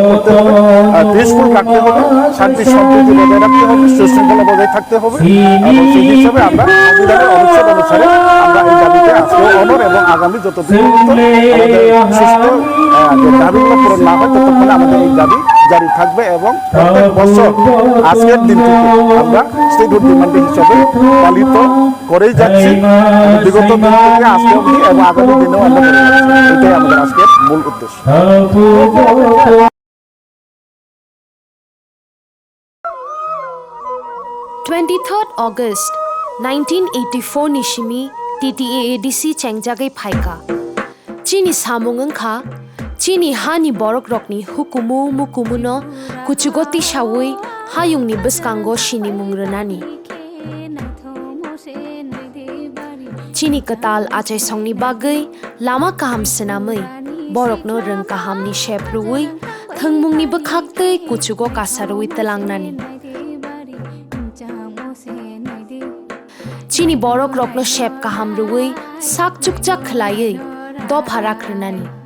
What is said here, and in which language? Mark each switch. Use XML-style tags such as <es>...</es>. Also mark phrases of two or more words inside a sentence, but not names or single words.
<bn>করতে হবে, পিসফুল রাখতে হবে, শান্তি সম্প্রীতি বজায় রাখতে হবে, সুশৃঙ্খলা বজায় থাকতে হবে এবং সেই হিসাবে আমরা সংবিধানের অনুচ্ছেদ অনুসারে আমরা এই দাবিতে আজকে অনর এবং আগামী যতদিন আমাদের সুস্থ দাবিগুলো পূরণ না হয় ততক্ষণে আমাদের এই দাবি জারি থাকবে এবং প্রত্যেক বছর আজকের দিন থেকে আমরা</bn> <en>statehood demand</en> <bn>হিসাবে পালিত করেই যাচ্ছি বিগত দিন থেকে আজকে অবধি এবং আগামী দিনেও আমরা করে যাচ্ছি। এটাই আমাদের আজকের মূল উদ্দেশ্য।</bn> <trp>23rd August 1984 Nishimi TTAADC Chengjagai Phaika Chini Samungan Kha Chini Hani Borok Rokni Hukumu Mukumuno Kuchugoti Shawui Hayungni Beskango Shini Mungranani Chini Katal Achai Songni Bagai Lama Kaham Senamai Borokno Reng Kahamni Shepruwi Thangmungni Bakhakai Kuchugo Kasarui Talangnani chini borok rokno shep kaham ruwi sak chukchak khlaiye do pharak rnani</trp>